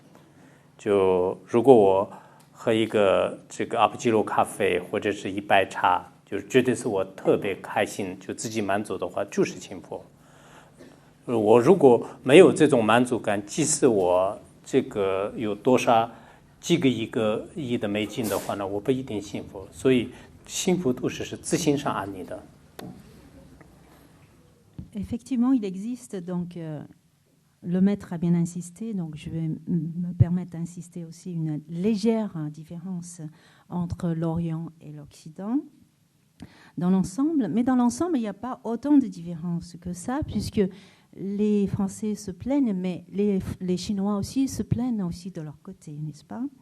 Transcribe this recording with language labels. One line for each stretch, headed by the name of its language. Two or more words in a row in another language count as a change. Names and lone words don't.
Chinese: 就如果我喝一个这个阿普基罗咖啡或者是一杯茶，就绝对是我特别开心，就自己满足的话，就是幸福。我如果没有这种满足感，即使我这个有多少几个亿的美金的话呢，我不一定幸福。所以幸福都是自心上安宁的。
French: Effectivement, il existe donc, le maître a bien insisté, donc je vais me permettre d'insister aussi une légère différence entre l'Orient et l'Occident dans l'ensemble. Mais dans l'ensemble, il n'y a pas autant de différences que ça, puisque les Français se plaignent, mais les Chinois aussi se plaignent aussi de leur côté, n'est-ce pas ?